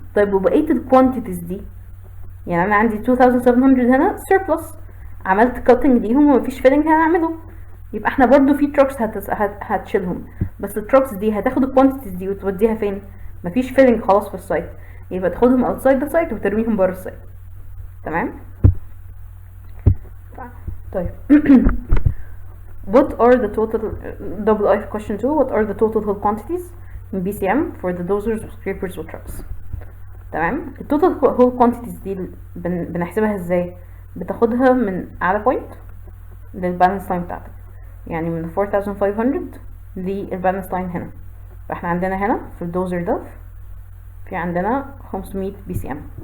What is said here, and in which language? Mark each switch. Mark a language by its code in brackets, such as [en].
[ar] طيب وبقيه الكوانتيتيز دي، يعني انا عندي 2700 هنا سيربلس، عملت كاتنج ليهم ومفيش فيلنج هنعمله، يبقى احنا برضو في تروكس هتشيلهم. بس التروكس دي هتاخد الكوانتيتيز دي وتوديها فين؟ مفيش فيلنج خلاص في السايت، يبقى تاخدهم اوتسايد ذا سايت وترميهم بره السايت. تمام. [en] طيب what are the total double I question 2 what are the total hull quantities in BCM for the dozers scrapers trucks. [ar] تمام. التوتال هول كوانتيتيز دي بنحسبها ازاي؟ بتاخدها من اعلى بوينت للبالانس لاين بتاعتك، يعني من 4500 للبالانس لاين هنا. فاحنا عندنا هنا في الدوزر ده في عندنا 500 بي سي ام.